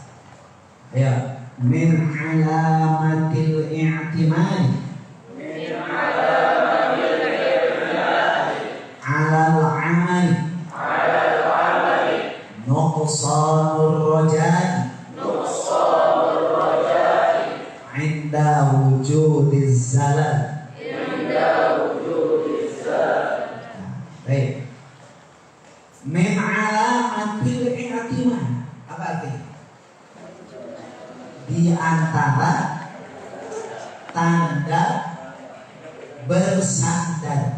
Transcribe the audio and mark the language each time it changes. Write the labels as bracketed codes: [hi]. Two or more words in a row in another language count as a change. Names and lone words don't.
[ar] Ayo, من علامات الاعتماد على العمل نقصان الرجاء عند وجود الزلل. [id] Baik. [ar] من علامات الاعتماد. [id] Apa artinya? Di antara tanda bersandar.